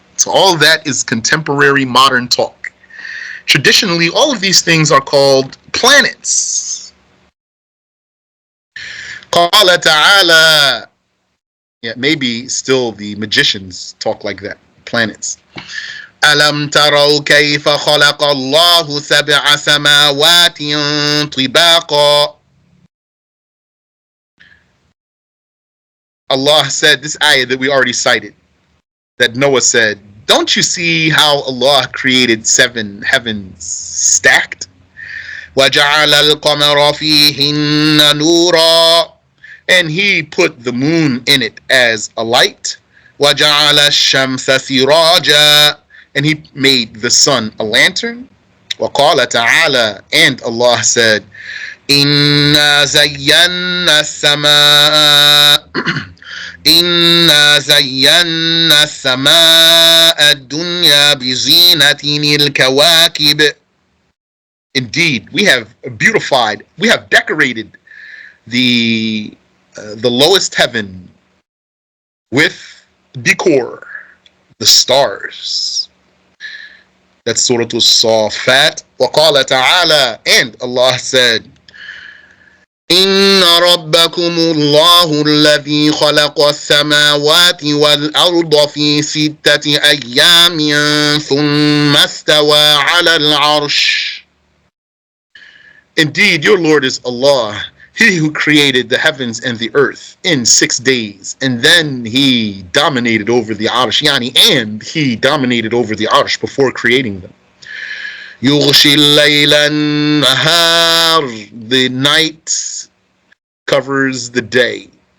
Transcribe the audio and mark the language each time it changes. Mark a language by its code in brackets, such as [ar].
[en] So all of that is contemporary modern talk. Traditionally, all of these things are called planets. [ar] قال تعالى, [en] yeah, maybe still the magicians talk like that, planets. [ar] ألم تروا كيف خلق الله سبع سماوات طباقا. [en] Allah said, this ayah that we already cited, that Noah said, don't you see how Allah created 7 heavens stacked? [ar] وَجَعَلَ الْقَمَرَ فِيهِنَّ نُورًا, [en] and he put the moon in it as a light. [ar] وَجَعَلَ الشَّمْسَ سِرَاجًا, [en] and he made the sun a lantern. [ar] وَقَالَ تَعَالَى, [en] and Allah said, [ar] إِنَّا زَيَّنَّا السَّمَاءَ إِنَّا زَيَّنَّا السَّمَاءَ الدُّنْيَا بِزِينَةٍ الْكَوَاكِبِ. [en] Indeed, we have beautified, we have decorated the lowest heaven with decor, the stars. That's Surah As-Saffat. [ar] وَقَالَ تَعَالَى, [en] and Allah said, [ar] إِنَّ رَبَّكُمُ اللَّهُ الَّذِي خَلَقَ السَّمَاوَاتِ وَالْأَرْضَ فِي 6 أَيَّامٍ ثُمَّ اسْتَوَى عَلَى الْعَرْشِ. [en] Indeed, your Lord is Allah, He who created the heavens and the earth in 6 days, and then He dominated over the Arsh, and He dominated over the Arsh before creating them. [ar] يُغْشِي اللَّيْلَ النَّهَارِ, [en] the night covers the day.